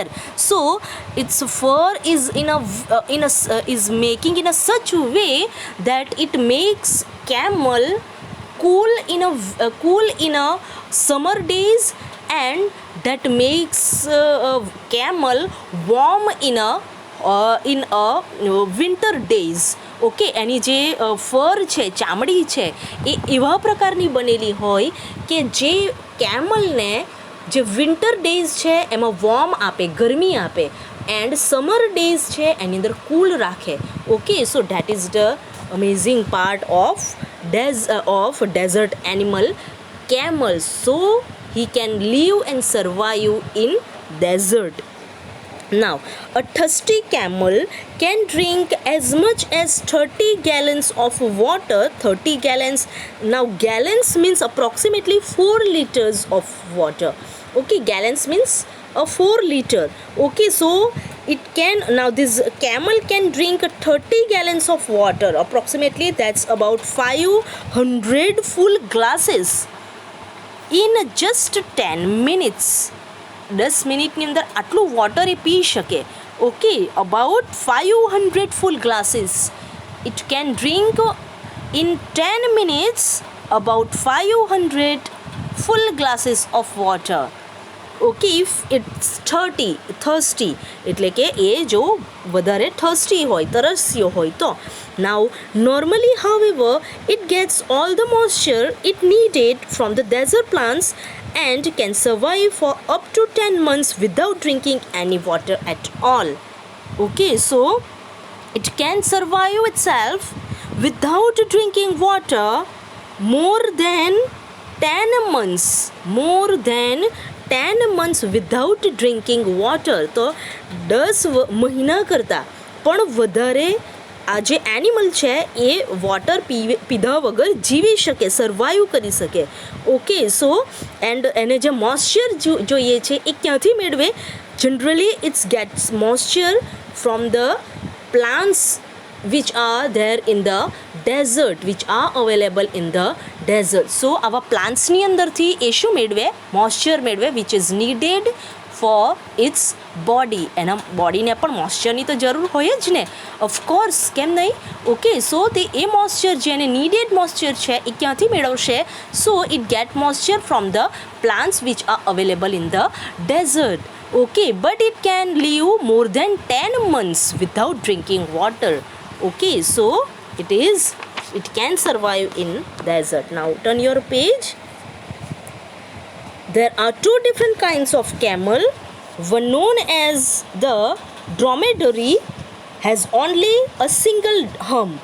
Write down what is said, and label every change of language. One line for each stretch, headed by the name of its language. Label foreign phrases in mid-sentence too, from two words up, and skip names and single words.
English: So its fur is is making in a such way that it makes camel cool in a summer days, and that makes camel warm in a winter days.
Gujarati: ઓકે, એની જે ફર છે, ચામડી છે એ એવા પ્રકારની બનેલી હોય કે જે કેમલને જે
English: winter days
Gujarati: છે એમાં વોર્મ આપે, ગરમી આપે, એન્ડ
English: summer days
Gujarati: છે એની અંદર કૂલ રાખે.
English: Okay, so that is the amazing part of desert animal camel. So he can live and survive in desert. Now a thirsty camel can drink as much as 30 gallons of water. 30 gallons. Now gallons means approximately 4 liters of water. Okay, gallons means a 4 liter. Okay, so it can, now this camel can drink 30 gallons of water, approximately that's about 500 full glasses in just 10 minutes.
Gujarati: 10 મિનિટની અંદર આટલું વોટર એ પી શકે.
English: Okay, about 500 full glasses it can drink in 10 minutes about 500 full glasses of water. Okay, if it's thirsty
Gujarati: એટલે કે એ જો વધારે થર્સ્ટી હોય, તરસ્યો હોય તો.
English: Now normally however it gets all the moisture it needed from the desert plants and can survive for up to 10 months without drinking any water at all. Okay, so it can survive itself without drinking water more than 10 months without drinking water.
Gujarati: તો 10 મહિના કરતાં પણ વધારે આ જે એનિમલ છે એ વોટર પીધા વગર જીવી શકે, સર્વાઈવ કરી શકે.
English: Okay, so and
Gujarati: એને જે મોઇશ્ચર જોઈએ છે એ ક્યાંથી મેળવે?
English: Generally its gets moisture from the plants which are there in the desert, which are available in the desert.
Gujarati: So આવા પ્લાન્ટ્સની અંદરથી એ શું મેળવે? મોઇશ્ચર મેળવે,
English: which is needed for its body.
Gujarati: એના બોડીને પણ મોઇશ્ચરની તો જરૂર હોય જ ને, ઓફકોર્સ, કેમ નહીં?
English: Okay, so
Gujarati: તે એ મોઇશ્ચર જેને
English: needed moisture
Gujarati: છે એ ક્યાંથી મેળવશે?
English: So it get moisture from the plants which are available in the desert. Okay, but it can live more than 10 months without drinking water. Okay, so it can survive in desert. Now turn your page. There are two different kinds of camel. One known as the dromedary has only a single hump.